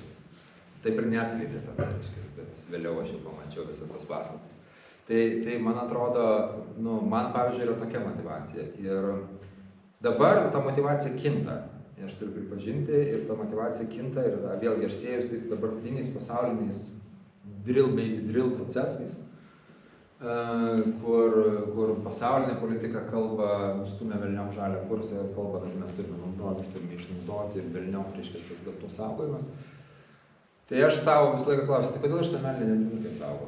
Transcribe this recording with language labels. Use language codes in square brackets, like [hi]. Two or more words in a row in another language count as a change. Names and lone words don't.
[lt] Taip ir neatskleidė tada, reiškia, bet vėliau aš jau pamačiau visas tas paslaptis. Tai man atrodo, man pavyzdžiui yra tokia motivacija. Ir dabar ta motivacija kinta. Aš turiu pripažinti, ir ta motivacija kinta, ir vėlgi aš sėjus tais dabartiniais pasauliniais [en] drill baby drill [lt] procesais, kur pasaulinė politika kalba, nustumia velniom žalią kursą, kalba, kad mes turime naudoti, turime išnaudoti ir velniom, reiškia, tas gamtos saugojimas. Tai aš savo visą laiką klausiu, tai kodėl aš tą meninę nedinukę saugo?